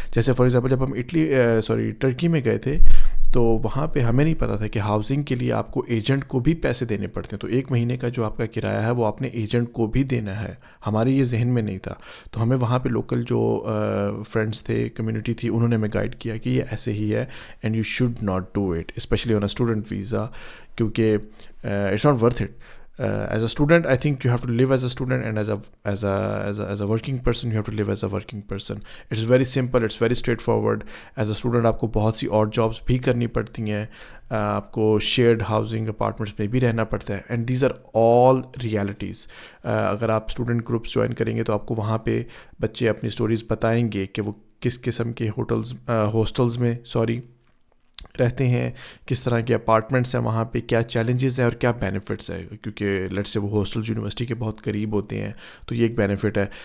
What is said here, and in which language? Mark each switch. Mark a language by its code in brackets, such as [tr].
[ur] جیسے for example جب ہم ٹرکی میں گئے تھے تو وہاں پہ ہمیں نہیں پتا تھا کہ ہاؤسنگ کے لیے آپ کو ایجنٹ کو بھی پیسے دینے پڑتے ہیں, تو 1 مہینے کا جو آپ کا کرایہ ہے وہ آپ نے ایجنٹ کو بھی دینا ہے. ہمارے یہ ذہن میں نہیں تھا, تو ہمیں وہاں پہ لوکل جو فرینڈس تھے, کمیونٹی تھی, انہوں نے ہمیں گائیڈ کیا کہ یہ ایسے ہی ہے [en] and you should not do it, especially on a student visa, [ur] کیونکہ [en] It's not worth it. As a student, I think you have to live as a student, and as a working person, you have to live as a working person. It's very simple, it's very straightforward. As a student, [ur] آپ کو بہت سی اور jobs بھی کرنی پڑتی ہیں, آپ کو شیئرڈ ہاؤسنگ اپارٹمنٹس میں بھی رہنا پڑتا ہے, [en] And these are all realities. [ur] اگر آپ اسٹوڈنٹ گروپس جوائن کریں گے تو آپ کو وہاں پہ بچے اپنی اسٹوریز بتائیں گے کہ وہ کس قسم کے ہاسٹلز میں رہتے ہیں, کس طرح کے اپارٹمنٹس ہیں وہاں پہ, کیا چیلنجز ہیں اور کیا بینیفٹس ہے, کیونکہ لیٹس سے وہ ہاسٹلز یونیورسٹی کے بہت قریب ہوتے ہیں, تو یہ ایک بینیفٹ ہے.